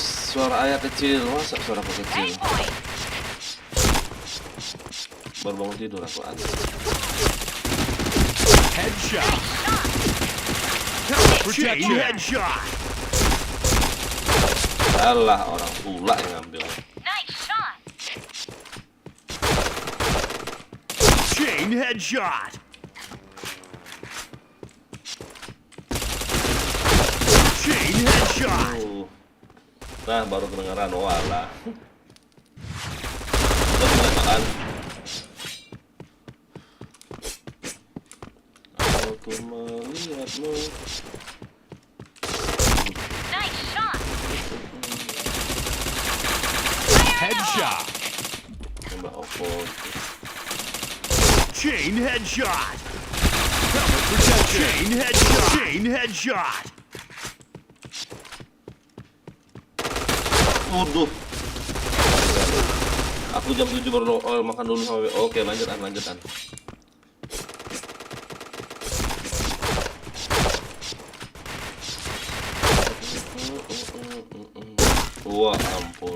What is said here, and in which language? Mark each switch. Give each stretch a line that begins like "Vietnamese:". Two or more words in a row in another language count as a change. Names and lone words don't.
Indonesian: Suara ayah kecil, masa suara aku kecil? Point. Baru bangun tidur aku ada.
English: Headshot. Chain headshot.
Indonesian: Alah orang pula yang ngambil.
English: Nice shot. Chain headshot. Chain headshot.
Indonesian: Nah baru kedengaran, walah. Udah kedengaran. Aku melihatmu.
English: Nice shot.
Indonesian: Headshot. Nembak Oppo gitu.
English: Chain headshot. Helmet protection. Chain headshot. Chain headshot.
Indonesian: Waduh. Aku jam 7 baru makan dulu sama Oke, lanjutan. Wah, ampun.